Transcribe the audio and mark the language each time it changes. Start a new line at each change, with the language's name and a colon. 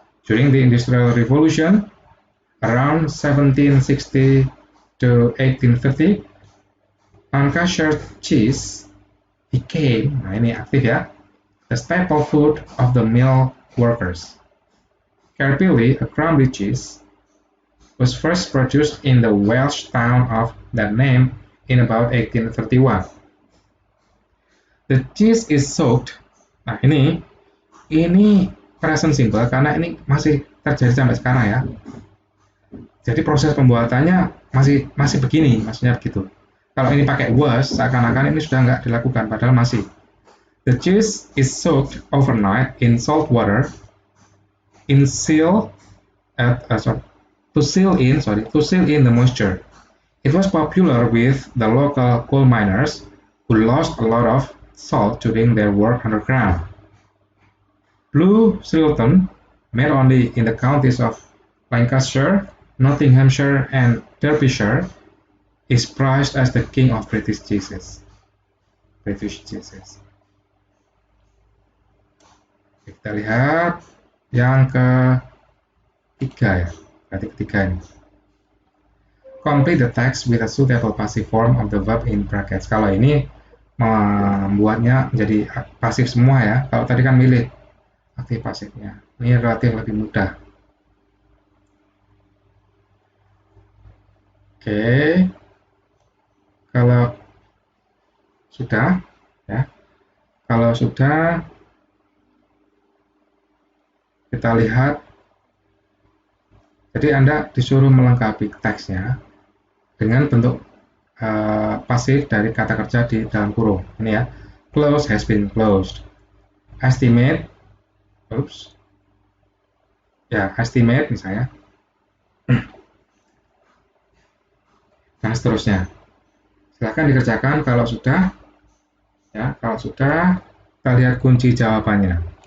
English: During the Industrial Revolution, around 1760 to 1830, Lancashire cheese became,
Indonesian: nah ini aktif ya,
English: the staple food of the mill workers. Caerphilly, a crumbly cheese, was first produced in the Welsh town of that name in about 1831. The cheese is soaked.
Indonesian: Nah, ini present simple karena ini masih terjadi sampai sekarang ya. Jadi proses pembuatannya masih begini, maksudnya begitu. Kalau ini pakai was, seakan-akan ini sudah nggak dilakukan, padahal masih.
English: The cheese is soaked overnight in salt water to seal in the moisture. It was popular with the local coal miners who lost a lot of salt during their work underground. Blue Stilton, made only in the counties of Lancashire, Nottinghamshire, and Derbyshire, is prized as the king of British cheeses.
Indonesian: Kita lihat yang ketiga ya, berarti ketiga ini.
English: Complete the text with a suitable passive form of the verb in brackets.
Indonesian: Kalau ini membuatnya menjadi pasif semua ya. Kalau tadi kan milih aktif pasifnya. Ini relatif lebih mudah. Oke. Kalau sudah ya. Kalau sudah kita lihat, jadi Anda disuruh melengkapi teksnya dengan bentuk pasif dari kata kerja di dalam kurung. Ini ya,
English: close has been closed.
Indonesian: Estimate, estimate misalnya, dan seterusnya. Silakan dikerjakan kalau sudah. Ya, kalau sudah, kita lihat kunci jawabannya.